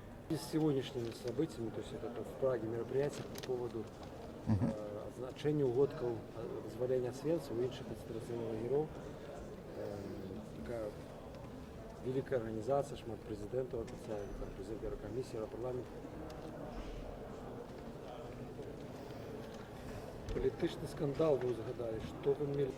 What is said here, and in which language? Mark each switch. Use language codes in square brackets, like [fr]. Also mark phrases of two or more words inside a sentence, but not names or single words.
[ru] И с сегодняшними событиями, то есть это в Праге мероприятие по поводу [uk] значення угодків визволення Освенцима і інших концентраційних лагерів. Така велика організація, шмат президентів офіційних, там президент Єврокомісії, Європарламент. Політичний скандал, ви згадали, що ви мали?